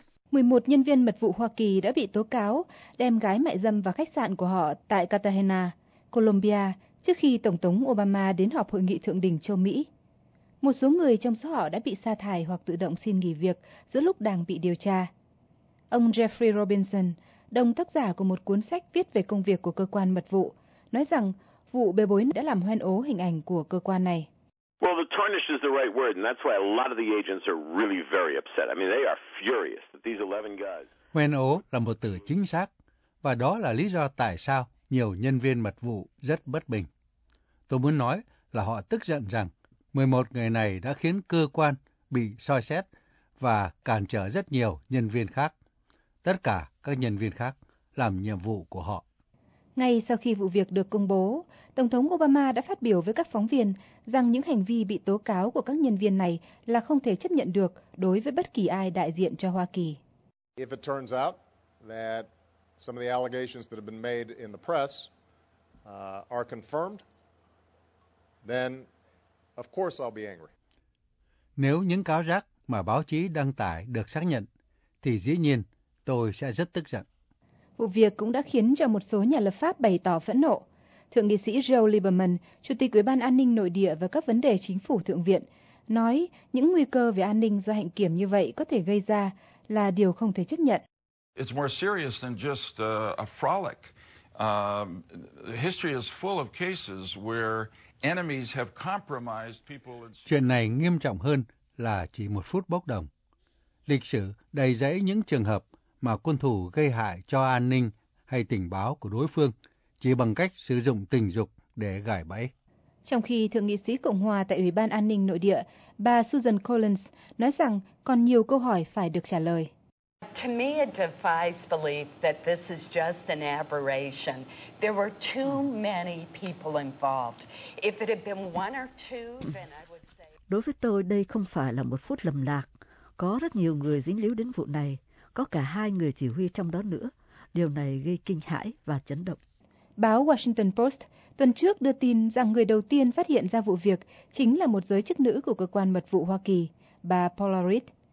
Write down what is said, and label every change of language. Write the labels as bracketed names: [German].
[Vietnamese] 11 nhân viên mật vụ Hoa Kỳ đã bị tố cáo đem gái mại dâm vào khách sạn của họ tại Cartagena, Colombia, trước khi Tổng thống Obama đến họp hội nghị thượng đỉnh châu Mỹ. Một số người trong số họ đã bị sa thải hoặc tự động xin nghỉ việc giữa lúc đang bị điều tra. Ông Jeffrey Robinson, đồng tác giả của một cuốn sách viết về công việc của cơ quan mật vụ, nói rằng vụ bê bối đã làm hoen ố hình ảnh của cơ quan này. [English] Well, the tarnish is the right word, and that's why a lot of the agents are really very upset. I mean, they are furious that these 11 guys... [Vietnamese] Hoen ố là một từ chính xác, và đó là lý do tại sao nhiều nhân viên mật vụ rất bất bình. Tôi muốn nói là họ tức giận rằng 11 người này đã khiến cơ quan bị soi xét và cản trở rất nhiều nhân viên khác. Tất cả các nhân viên khác làm nhiệm vụ của họ. Ngay sau khi vụ việc được công bố, Tổng thống Obama đã phát biểu với các phóng viên rằng những hành vi bị tố cáo của các nhân viên này là không thể chấp nhận được đối với bất kỳ ai đại diện cho Hoa Kỳ. [English] If it turns out that some of the allegations that have been made in the press are confirmed, then of course I'll be angry. [Vietnamese] Nếu những cáo giác mà báo chí đăng tải được xác nhận, thì dĩ nhiên tôi sẽ rất tức giận. Vụ việc cũng đã khiến cho một số nhà lập pháp bày tỏ phẫn nộ. Thượng nghị sĩ Joe Lieberman, Chủ tịch Ủy ban An ninh Nội địa và các vấn đề chính phủ Thượng viện, nói những nguy cơ về an ninh do hạnh kiểm như vậy có thể gây ra là điều không thể chấp nhận. [English] It's more serious than just a frolic. History is full of cases where enemies have compromised people. [Vietnamese] Chuyện này nghiêm trọng hơn là chỉ một phút bốc đồng. Lịch sử đầy rẫy những trường hợp mà quân thù gây hại cho an ninh hay tình báo của đối phương chỉ bằng cách sử dụng tình dục để gài bẫy. Trong khi Thượng nghị sĩ Cộng hòa tại Ủy ban An ninh Nội địa, bà Susan Collins nói rằng còn nhiều câu hỏi phải được trả lời. [English] To me it defies belief that this is just an aberration. There were too many people involved. If it had been one or two, then I would say... [Vietnamese] Đối với tôi đây không phải là một phút lầm lạc. Có rất nhiều người dính líu đến vụ này, có cả hai người chỉ huy trong đó nữa. Điều này gây kinh hãi và chấn động. Báo Washington Post tuần trước đưa tin rằng người đầu tiên phát hiện ra vụ việc chính là một giới chức nữ của cơ quan mật vụ Hoa Kỳ, bà Paula Reed.